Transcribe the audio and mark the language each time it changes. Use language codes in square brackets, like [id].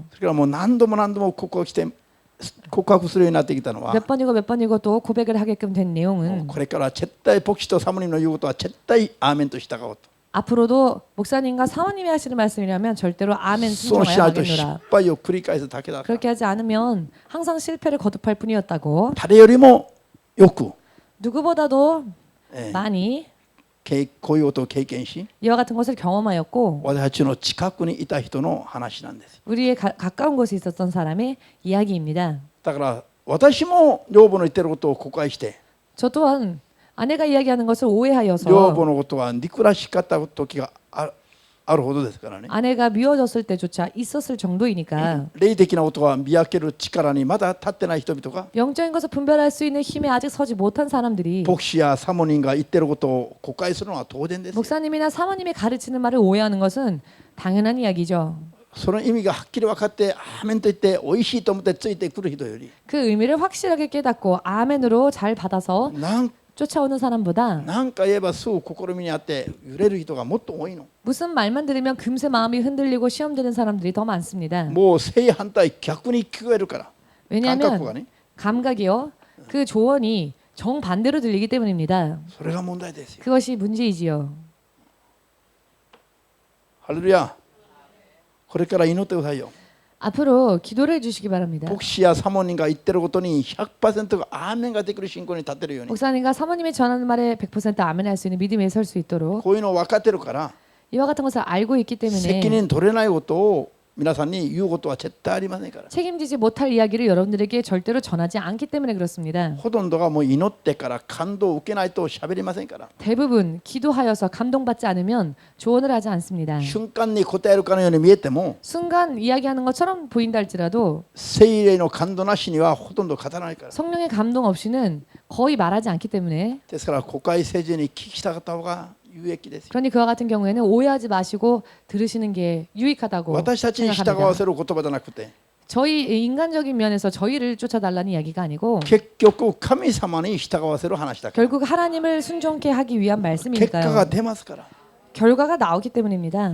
[ja] それからもう何度も何度も告白するようになってきたのは [ko] 몇 번이고 또 고백을 하게끔 된 내용은 [ja] これから絶対牧師とサモニの言うことは絶対アーメンと従おうと。 [ko] 앞으로도 목사님과 사모님이 하시는 말씀이라면 절대로 아멘 [ja] そうし [ko] 순종하여 [ja] ないと失 [ko] 가겠노라. [ja] 敗を繰り返すだけだから。 [ko] 그렇게 하지 않으면 항상 실패를 거듭할 뿐이었다고. [ja] 誰よりもよく [ko] 누구보다도 えー 많이 [ja] こういうことを経験し [ko] 이와 같은 것을 경험하였고 [ja] 私たちの近くにいた人の話なんです。 [ko] 우리의 가까운 곳에 있었던 사람의 이야기입니다. [ja] だから私も女房の言ってることを誤解して [ko] 저 또한 아내가 이야기하는 것을 [ja] 女 [ko] 오해하여서 [ja] 房のことは憎らしかった時があるほどですからね。 [ko] 아내가 미워졌을 때조차 있었을 정도이니까 [ja] 霊的なことは見分ける力にまだ立ってない人々が [ko] 영적인 것을 분별할 수 있는 힘에 아직 서지 못한 사람들이 [ja] 牧師やサモニンが言ってることを誤解するのは当然ですよ。 [ko] 목사님이나 사모님이 가르치는 말을 오해하는 것은 당연한 이야기죠. [ja] その意味がはっきり分かってアーメンと言って美味しいと思ってついてくる人より [ko] 그 의미를 확실하게 깨닫고 아멘으로 잘 받아서 [ja] なん [ko] 쫓아오는 사람보다 [ja] なんか言えばすぐ試みにあって揺れる人がもっと多いの。 [ko] 무슨 말만 들으면 금세 마음이 흔들리고 시험되는 사람들이 더 많습니다. [ja] もう正反対逆に聞こえるから。 [ko] 왜냐하면 [ja] 感覚がね。 [ko] 감각이요. 그 조언이 정반대로 들리기 때문입니다. [ja] それが問題ですよ。 [ko] 그것이 문제이지요. [ja] ハレルヤ。これから祈ってくださいよ。 [ko] 앞으로 기도를 해주시기 바랍니다. [ja] 牧師やサモニンが言ってることに 100% がアーメンができる信仰に立てるように [ko] 목사님과 사모님이 전하는 말에 100% 아멘할 수 있는 믿음에 설 수 있도록 [ja] こういうのを分かってるから [ko] 이와 같은 것을 알고 있기 [ja] 責 [ko] 때문에 [ja] 任取れないことを皆さんに言うことは絶対ありませんから。 [ko] 책임지지 못할 이야기를 여러분들에게 절대로 전하지 않기 때문에 그렇습니다. [ja] ほとんどがもう祈ってから感動を受けないと喋りませんから。 [ko] 대부분 기도하여서 감동받지 않으면 조언을 하지 않습니다. [ja] 瞬間に答えるかのように見えても [ko] 순간 이야기하는 것처럼 보인다 할지라도 [ja] 聖霊の感動なしにはほとんど語らないから。 [ko] 성령의 감동 없이는 거의 말하지 않기 때문에 [ja] ですから誤解せずに聞きたかった方が有益ですよ。 [ko] 그러니 그와 같은 경우에는 오해하지 마시고 들으시는 게 유익하다고 [ja] 私たちに従わせる言葉じゃなくて [ko] 저희 인간적인 면에서 저희를 쫓아달라는 이야기가 아니고 [ja] 結局神様に従わせる話だから。 [ko] 결국 하나님을 순종케 하기 위한 [ja] 結果が [ko] 말씀이니까요. [ja] 出ますから。 [ko] 결과가 나오기 때문입니다.